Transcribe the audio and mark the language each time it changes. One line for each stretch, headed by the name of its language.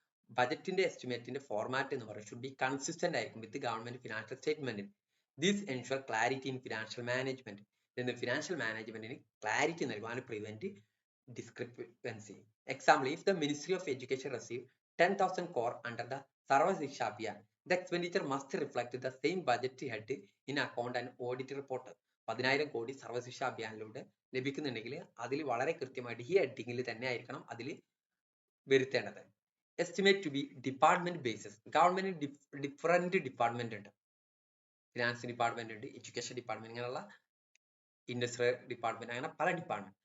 Malayalam: ബജറ്റിന്റെ എസ്റ്റിമേറ്റിന്റെ ഫോർമാറ്റ് എന്ന് പറയുന്നത് ഷുഡ് ബി കൺസിസ്റ്റന്റ് ആയിരിക്കും വിത്ത് government financial statement.
English: This ensure clarity in financial management.
Malayalam: ഇതിന് ഫിനാൻഷ്യൽ മാനേജ്മെന്റിന് ക്ലാരിറ്റി നൽകും
English: And prevent discrepancy. Example, if the ministry of education receive 10,000 crore under the Sarva Shiksha Abhiyan, The expenditure must reflect the same budget head in account and audit report.
Malayalam: 10,000 കോടി സർവ്വശിക്ഷാ അഭിയാനിലൂടെ ലഭിക്കുന്നുണ്ടെങ്കിൽ അതിൽ വളരെ കൃത്യമായിട്ട് ഈ ഹെഡിങ്ങിൽ തന്നെ ആയിരിക്കണം അതിൽ വരുത്തേണ്ടത്.
English: Estimate to be department basis.
Malayalam: Government different department ഉണ്ട്. ഫിനാൻസ് ഡിപ്പാർട്ട്മെന്റ് ഉണ്ട്, എഡ്യൂക്കേഷൻ ഡിപ്പാർട്ട്മെന്റ്, ഇങ്ങനെയുള്ള ഇൻഡസ്ട്രിയൽ ഡിപ്പാർട്ട്മെന്റ്, അങ്ങനെ പല ഡിപ്പാർട്ട്മെന്റ്.